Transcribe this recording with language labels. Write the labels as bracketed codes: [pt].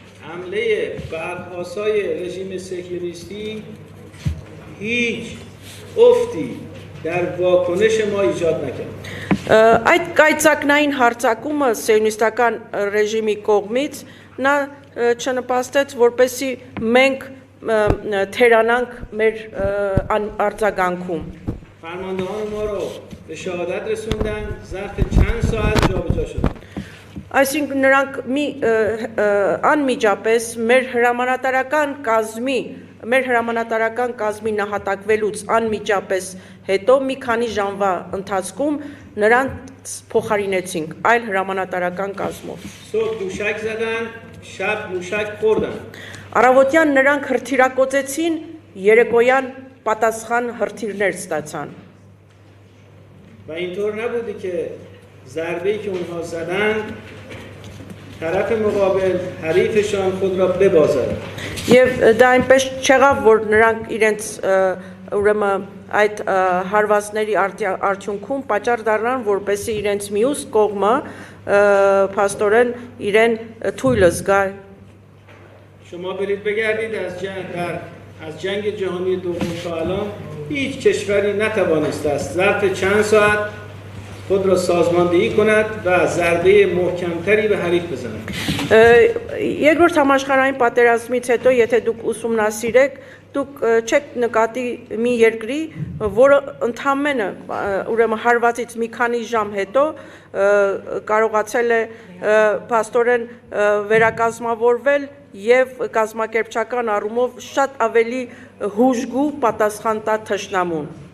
[fa] حمله برق‌آسای رژیم صهیونیستی هیچ افتی در واکنش ما ایجاد نکرد. [hy] Այդ կայծակնային հարձակումը սիոնիստական ռեժիմի կողմից նա չնպաստեց, որպեսզի մենք թերանանք մեր արձագանքում։ [fa] فرماندهان ما رو به شهادت رسوندن ظرف چند ساعت جابجا شد. [hy] Այսինքն նրանք անմիջապես մեր հրամանատարական կազմի նահատակվելուց անմիջապես հետո մի քանի ժամվա ընթացքում նրանց փոխարինեցինք այլ հրամանատարական կազմով։ [fa] صبح موشک زدن شب موشک خوردن. [hy] Առավոտյան նրանք հրթիռակոծեցին, երեկոյան պատասխան հրթիռներ ստացան։ [fa] و اینطور نبودی که ضربه‌ای که اونها زدن طرف مقابل حریفشان خود را ببازد. [hy] Եվ դա այնպես չեղավ, որ նրանք իրենց ուրեմն այդ հարվածների արդյունքում պատճառ դառնան, որպեսզի իրենց մյուս կողմը փաստորեն իրեն թույլ զգա։ [fa] شما برید بگردید از جنگ جهانی دوم تا الان هیچ کشوری نتوانسته است ظرف چند ساعت خود را سازماندهی کند و ضربه محکمتری به حریف بزند. [hy] Երկրորդ համաշխարհային պատերազմից հետո, եթե դուք ուսումնասիրեք, դուք չեք նկատի մի երկրի, որը ընդամենը ուրեմն հարվածից մի քանի ժամ հետո կարողացել է փաստորեն վերակազմավորվել եւ կազմակերպչական առումով շատ ավելի հուժգու պատասխան տա թշնամուն։